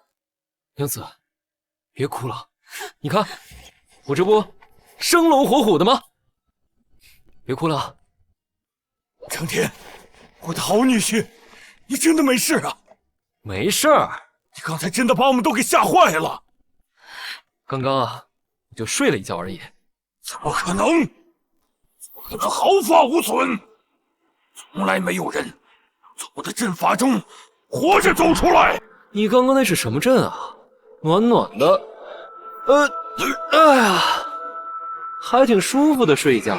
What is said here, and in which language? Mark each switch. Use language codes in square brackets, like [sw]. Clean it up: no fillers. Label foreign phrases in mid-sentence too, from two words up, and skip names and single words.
[zh] 娘子，別哭了，你看我這不生龍活虎的嗎？別哭了。成天，我的好女婿，你真的沒事啊？沒事兒。你剛才真的把我們都給嚇壞了。剛剛啊，我就睡了一覺而已。怎麼可能？怎麼可能毫髮無損？從來沒有人從我的陣法中活着走出來。你剛剛那是什麼陣啊？暖暖的，哎呀，還挺舒服的睡一覺。